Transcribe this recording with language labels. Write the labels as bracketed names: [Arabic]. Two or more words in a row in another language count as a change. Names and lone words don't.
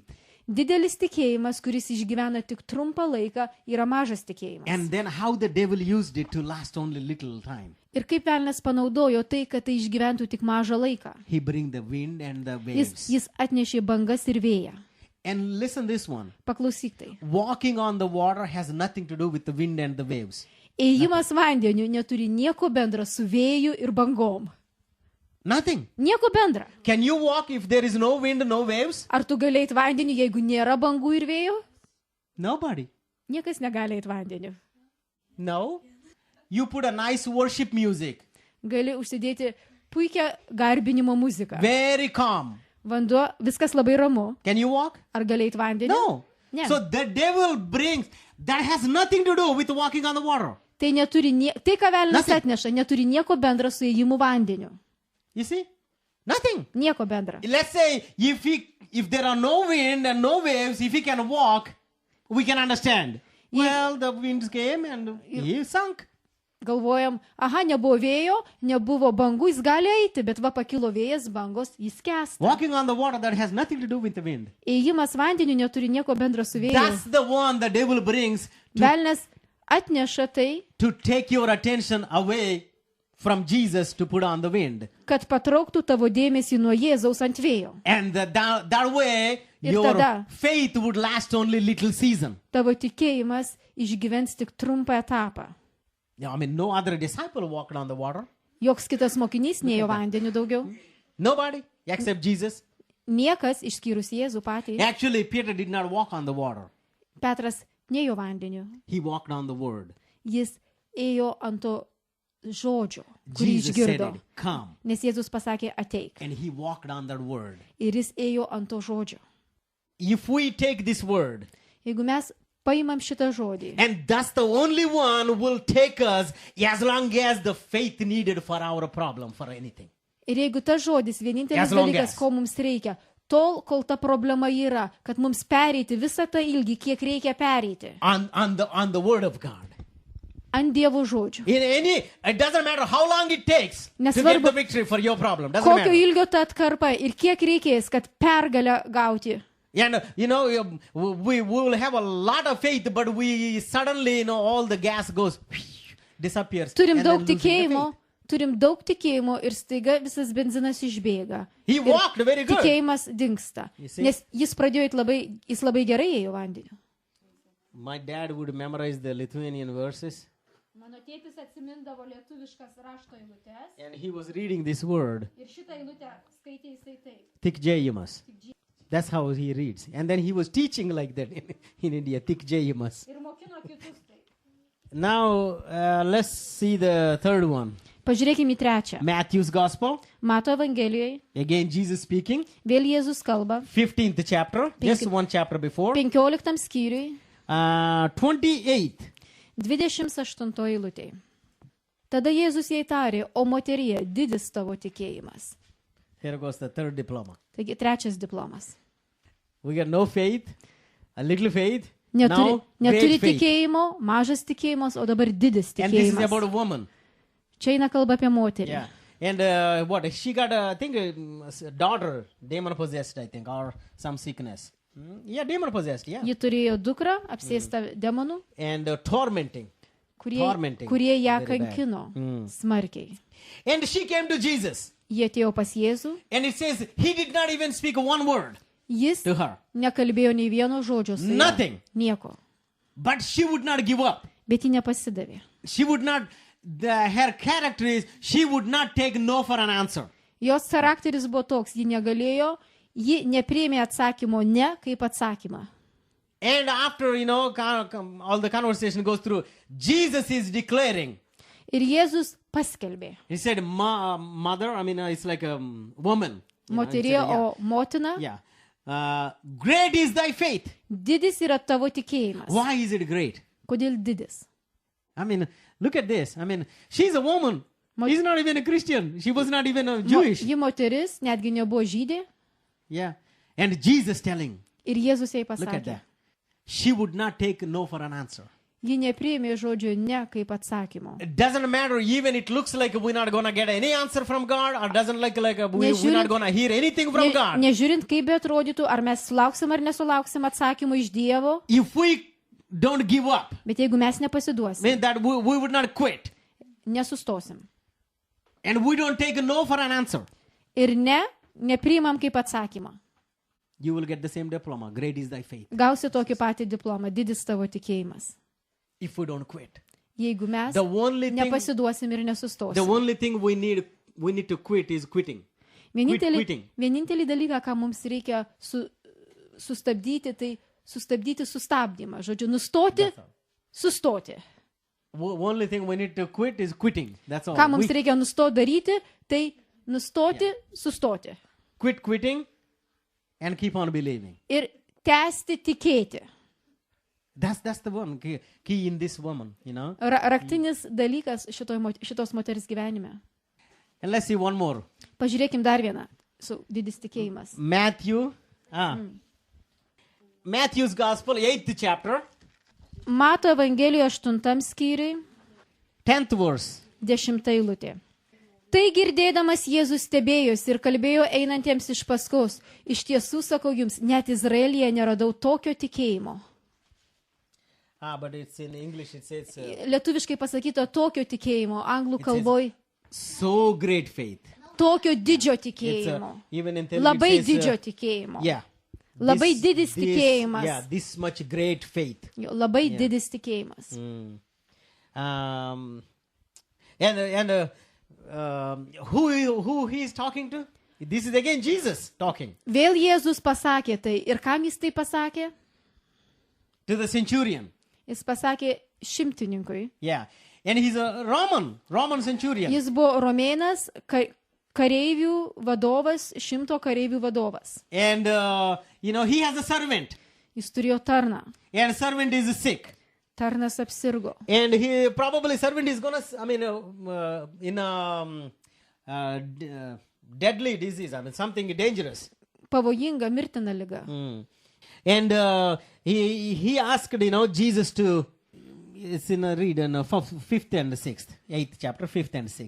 [Lithuanian] Didelis tikėjimas, kuris išgyvena tik trumpą laiką, yra mažas tikėjimas. [English] And then how the devil used it to last only little time. [Lithuanian] Ir kaip velnas panaudojo tai, kad tai išgyventų tik mažą laiką. [English] He bring the wind and the waves. [Lithuanian] Jis atnešė bangas ir vėją. [English] And listen this one. [Lithuanian] Paklausyk tai. [English] Walking on the water has nothing to do with the wind and the waves. [Lithuanian] Ėjimas vandeniu neturi nieko bendra su vėju ir bangom. [English] Nothing. [Lithuanian] Nieko bendra. [English] Can you walk if there is no wind, no waves? [Lithuanian] Ar tu gali eiti vandeniu, jeigu nėra bangų ir vėjo? [English] Nobody. [Lithuanian] Niekas negali eiti vandeniu. [English] No. You put a nice worship music. [Lithuanian] Gali užsidėti puikią garbinimo muziką. [English] Very calm. [Lithuanian] Vanduo, viskas labai ramu. [English] Can you walk? [Lithuanian] Ar gali eiti vandeniu? [English] No. [Lithuanian] Ne. [English] So the devil brings, that has nothing to do with walking on the water. [Lithuanian] Tai, tai ką velnas [English] Nothing. [Lithuanian] atneša, neturi nieko bendra su ėjimu vandeniu. [English] You see? Nothing. [Lithuanian] Nieko bendra. [English] Let's say if there are no wind and no waves, if he can walk, we can understand. Well, the winds came and he sunk. [Lithuanian] Galvojam, aha, nebuvo vėjo, nebuvo bangų, jis gali eiti, bet va pakilo vėjas, bangos, jis kęsta. [English] Walking on the water, that has nothing to do with the wind. [Lithuanian] Ėjimas vandeniu neturi nieko bendra su vėju. [English] That's the one the devil brings [Lithuanian] Velnas atneša tai, [English] to take your attention away from Jesus to put on the wind. [Lithuanian] kad patrauktų tavo dėmesį nuo Jėzaus ant vėjo. [English] And that way, [Lithuanian] Ir [English] your [Lithuanian] tada- [English] faith would last only little season. [Lithuanian] Tavo tikėjimas išgyvens tik trumpą etapą. [English] Yeah, I mean, no other disciple walked on the water. [Lithuanian] Joks kitas mokinys nėjo vandeniu daugiau. [English] Nobody except Jesus. [Lithuanian] Niekas išskyrus Jėzų patį. [English] Actually, Peter did not walk on the water. [Lithuanian] Petras nėjo vandeniu. [English] He walked on the word. [Lithuanian] Jis ėjo ant to žodžio, kurį [English] Jesus said [Lithuanian] išgirdo. [English] it, come. [Lithuanian] Nes Jėzus pasakė ateik. [English] And he walked on that word. [Lithuanian] Ir jis ėjo ant to žodžio. [English] If we take this word, [Lithuanian] Jeigu mes paimam šitą žodį, [English] and that's the only one who will take us as long as the faith needed for our problem, for anything. [Lithuanian] ir jeigu tas žodis vienintelis [English] As long [Lithuanian] dalykas, [English] as. [Lithuanian] ko mums reikia, tol, kol ta problema yra, kad mums pereiti visą tą ilgį, kiek reikia pereiti, [English] On the word of God. [Lithuanian] ant Dievo žodžių. [English] It doesn't matter how long it takes to get [Lithuanian] Nesvarbu, [English] the victory for your problem. Doesn't [Lithuanian] Kokio [English] matter. [Lithuanian] ilgio ta atkarpa ir kiek reikės, kad pergalę gauti. [English] And we will have a lot of faith, but we suddenly, all the gas goes, disappears. [Lithuanian] Turim [English] and [Lithuanian] daug [English] then losing the [Lithuanian] tikėjimo, [English] faith. [Lithuanian] turim daug tikėjimo ir staiga visas benzinas išbėga. [English] He [Lithuanian] Ir [English] walked very good. [Lithuanian] tikėjimas dingsta. [English] You see? [Lithuanian] Nes jis pradėjo jis labai gerai ėjo vandeniu. [English] My dad would memorize the Lithuanian verses, [Lithuanian] Mano tėtis atsimindavo lietuviškas rašto eilutes [English] and he was reading this word, [Lithuanian] ir šitą eilutę skaitė jisai taip. Tikjayimas. [English] That's how he reads. And then he was teaching like that in India, [Lithuanian] Tikjayimas. Ir mokino kitus taip. [English] Now, let's see the third one. [Lithuanian] Pažiūrėkime į trečią. [English] Matthew's Gospel. [Lithuanian] Mato Evangelijoje, [English] Again, Jesus speaking. [Lithuanian] vėl Jėzus kalba, [English] 15th chapter, just one chapter before. [Lithuanian] 15 skyriui, 28. 28 eilutėje. Tada Jėzus jai tarė, o moterie, didis tavo tikėjimas. [English] Here goes the third diploma. [Lithuanian] Taigi trečias diplomas. [English] We got no faith, a little faith, [Lithuanian] Neturi, [English] now [Lithuanian] neturi [English] great faith. [Lithuanian] tikėjimo, mažas tikėjimas, o dabar didis [English] And this is about [Lithuanian] tikėjimas. [English] a woman. [Lithuanian] Čia eina kalba apie moterį. [English] Yeah. And what? She got, I think, a daughter, demon possessed, I think, or some sickness. Yeah, demon possessed, yeah. [Lithuanian] Ji turėjo dukrą, apsėstą demonų, [English] And tormenting. Tormenting. [Lithuanian] kurie ją [English] Very bad. [Lithuanian] kankino smarkiai. [English] And she came to Jesus. [Lithuanian] Jie atėjo pas Jėzų, [English] And it says he did not even speak one word [Lithuanian] jis [English] to her. [Lithuanian] nekalbėjo nei vieno žodžio su ja. [English] Nothing. [Lithuanian] Nieko. [English] But she would not give up. [Lithuanian] Bet ji nepasidavė. [English] She would not, her character is, she would not take no for an answer. [Lithuanian] Jos charakteris buvo toks, ji negalėjo, ji nepriėmė atsakymo ne kaip atsakymą. [English] And after, all the conversation goes through, Jesus is declaring. [Lithuanian] Ir Jėzus paskelbė. [English] He said, mother, it's like a woman. [Lithuanian] Moterie, o motina, [English] Yeah. Great is thy faith. [Lithuanian] didis yra tavo tikėjimas. [English] Why is it great? [Lithuanian] Kodėl didis? [English] Look at this. She's a woman. She's not even a Christian. She was not even a Jewish. [Lithuanian] Ji moteris, netgi nebuvo žydė. [English] Yeah. And Jesus telling, [Lithuanian] Ir Jėzus jai [English] look at [Lithuanian] pasakė. [English] that. She would not take no for an answer. [Lithuanian] Ji nepriėmė žodžio ne kaip atsakymo. [English] It doesn't matter even it looks like we're not going to get any answer from God or doesn't like we're [Lithuanian] Nežiūrint- [English] not going to hear anything from God. [Lithuanian] Nežiūrint, kaip beatrodytų, ar mes sulauksim ar nesulauksim atsakymų iš Dievo, [English] If we don't give up, [Lithuanian] bet jeigu mes nepasiduosim, [English] mean that we would not quit. [Lithuanian] nesustosim. [English] And we don't take a no for an answer. [Lithuanian] Ir nepriimam kaip atsakymą. [English] You will get the same diploma. Great is thy faith. [Lithuanian] Gausi tokį patį diplomą, didis tavo tikėjimas. [English] If we don't quit. [Lithuanian] Jeigu mes [English] The only thing, [Lithuanian] nepasiduosim ir [English] the [Lithuanian] nesustosim. [English] only thing we need to quit is quitting. quitting. [Lithuanian] Vienintelį dalyką, ką mums reikia sustabdyti, tai sustabdyti sustabdymą. Žodžiu, nustoti, sustoti. [English] Only thing we need to quit is quitting. That's all. [Lithuanian] Ką mums [English] We [Lithuanian] reikia nustoti daryti, tai nustoti, sustoti. [English] quit quitting and keep on believing. [Lithuanian] Ir tęsti tikėti. [English] That's the one key in this woman, [Lithuanian] Raktinis dalykas šitos moters gyvenime. [English] And let's see one more. [Lithuanian] Pažiūrėkim dar vieną. Didis tikėjimas. [English] Matthew's Gospel, 8th chapter, [Lithuanian] Mato Evangelijoje 8 skyriui, [English] 10th verse. [Lithuanian] 10 eilutė. Tai girdėdamas Jėzus stebėjosi ir kalbėjo einantiems iš paskos. Iš tiesų, sakau jums, net Izraelyje neradau tokio tikėjimo. [English] But it's in English, it says [Lithuanian] Lietuviškai pasakyto tokio tikėjimo, anglų kalboj [English] so great faith. [Lithuanian] tokio didžio [English] It's, [Lithuanian] tikėjimo. [English] even in Telugu [Lithuanian] Labai [English] it says, [Lithuanian] didžio tikėjimo. [English] yeah, [Lithuanian] Labai didis [English] Yeah, [Lithuanian] tikėjimas. [English] this much great faith. [Lithuanian] Jo, labai didis tikėjimas. [English] Who he is talking to? This is again Jesus talking [Lithuanian] Vėl Jėzus pasakė tai. Ir kam jis tai pasakė? [English] to the centurion. [Lithuanian] Jis pasakė šimtininkui. [English] Yeah, and he's a Roman centurion. [Lithuanian] Jis buvo romėnas, kareivių vadovas, 100 kareivių vadovas. [English] And he has a servant, [Lithuanian] Jis turėjo tarną. [English] and servant is sick. [Lithuanian] Tarnas apsirgo. [English] And he probably servant is gonna, in a deadly disease. Something dangerous. [Lithuanian] Pavojinga, mirtina liga. [English] And he asked, Jesus to. It's in a read in 5th and 6th, 8th chapter, 5th and 6th.